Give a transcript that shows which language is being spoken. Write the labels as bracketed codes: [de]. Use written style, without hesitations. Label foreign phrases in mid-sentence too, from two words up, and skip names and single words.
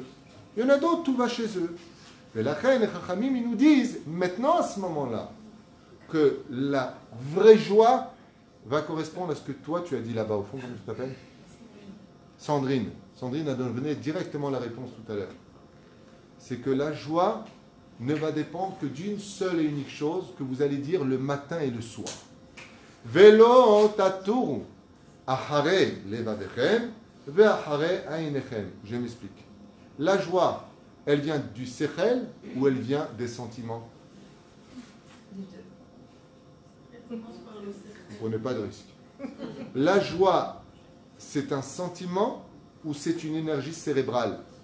[fr] Il y en a d'autres, tout va chez eux. Mais la reine et Chachamim, ils nous disent, maintenant, à ce moment-là, que la vraie joie va correspondre à ce que toi, tu as dit là-bas, au fond, comment tu t'appelles? Sandrine. Sandrine a donné directement la réponse tout à l'heure. C'est que la joie ne va dépendre que d'une seule et unique chose que vous allez dire le matin et le soir. [he] ולא תתורו אחרי לבבכם ואחרי עיניכם. [fr] Je m'explique. La joie, elle vient du sechel ou elle vient des sentiments? Ne prenez pas de risque. La joie, c'est un sentiment ou c'est une énergie cérébrale?